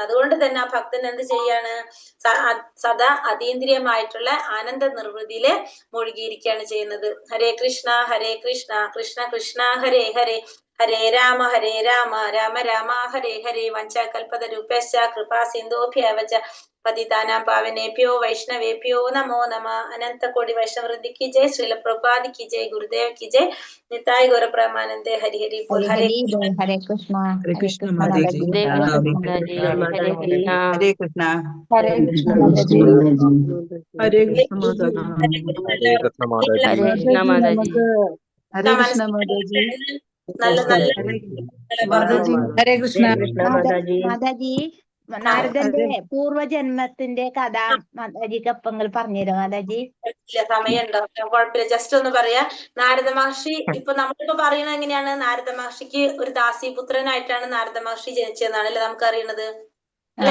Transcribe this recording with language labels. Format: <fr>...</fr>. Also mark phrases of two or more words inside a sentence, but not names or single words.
<ml>അതുകൊണ്ട് തന്നെ ആ ഭക്തൻ എന്ത് ചെയ്യാണ്? സദാ അതീന്ദ്രിയമായിട്ടുള്ള ആനന്ദ നിർവൃതിയില് മുഴുകിയിരിക്കുകയാണ് ചെയ്യുന്നത്.</ml> <sa>ഹരേ കൃഷ്ണ കൃഷ്ണ കൃഷ്ണ ഹരേ ഹരേ, ഹരേ രാമ രാമ രാമ ഹരേ ഹരേ. വഞ്ചകൽപതരുഭ്യശ്ച കൃപാ സിന്ധോഭ്യവച പതിതാനാം പാവനേഭ്യോ വൈഷ്ണവേഭ്യോ നമോ നമഃ.</sa> <hi>अनंत कोटि वैष्णववृंद की जय. श्रील प्रभुपाद की जय. गुरुदेव की जय.</hi> <bn>নিতাই গৌর প্রেমানন্দে. হরি হরি বোল. ഹരേ</bn> <sa>ഹരേ കൃഷ്ണ. ഹരേ കൃഷ്ണ കൃഷ്ണ മാതാജി. हरे ഹരേ കൃഷ്ണ. ഹരേ കൃഷ്ണ മാതാജി. ഹരേ കൃഷ്ണ മാതാജി. हरे कृष्णा माता जी</sa> <ml>മനസ്സിലായി നല്ല നല്ല മാതാജി</ml> <sa>ഹരേ കൃഷ്ണ. കൃഷ്ണ മാതാജി</sa> <ml>മാതാജി നാരദന്റെ പൂർവജന്മത്തിന്റെ കഥ മാതാജിക്ക് അപ്പങ്ങൾ പറഞ്ഞുതരാം മാതാജി. സമയമുണ്ടോ? കുഴപ്പമില്ല, ജസ്റ്റ് ഒന്ന് പറയാ. നാരദ മഹർഷി ഇപ്പൊ നമ്മളിപ്പോ പറയുന്നത് എങ്ങനെയാണ്? നാരദ മഹർഷിക്ക് ഒരു ദാസീപുത്രനായിട്ടാണ് നാരദ മഹർഷി ജനിച്ചതെന്നാണ് അല്ലെ നമുക്ക് അറിയണത്, അല്ലെ?</ml>